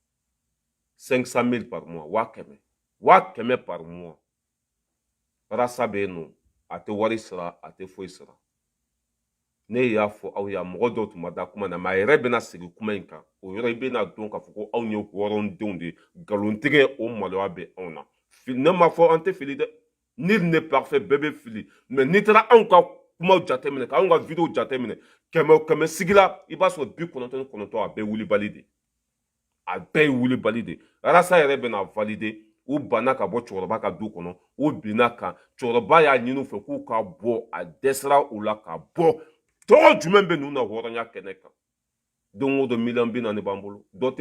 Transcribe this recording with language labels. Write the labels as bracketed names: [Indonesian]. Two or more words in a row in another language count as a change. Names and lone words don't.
[Bambara] 500 000 [French] par mois [Bambara] 100 [French] par mois [Bambara] arasa bɛ yen nɔ a tɛ wari sara a tɛ foyi sara ne y'a fɔ aw ye mɔgɔ dɔw tun ma da kuma na mais a yɛrɛ bɛna segin kuma in kan o yɔrɔ i bɛna dɔn k'a fɔ ko anw ye hɔrɔndenw de ye nkalontigɛ o maloya bɛ anw na ne ma fɔ an tɛ fili dɛ [French] nul n'est parfait [Bambara] bɛɛ bɛ fili mais n'i taara anw ka kumaw jateminɛ k'anw ka video jateminɛ 100 sigi la i b'a sɔrɔ 99 a bɛɛ wulibali de a bɛɛ ye wulibali de arasa yɛrɛ bɛna valider u banna ka bɔ cɛkɔrɔba ka du kɔnɔ u binna kan cɛkɔrɔba y'a ɲini u fɛ k'u ka bɔ a dɛsɛra u la ka bɔ tɔgɔ jumɛn bɛ ninnu na hɔrɔnya kɛnɛ kan don o don 40 b'an bolo dɔ tɛ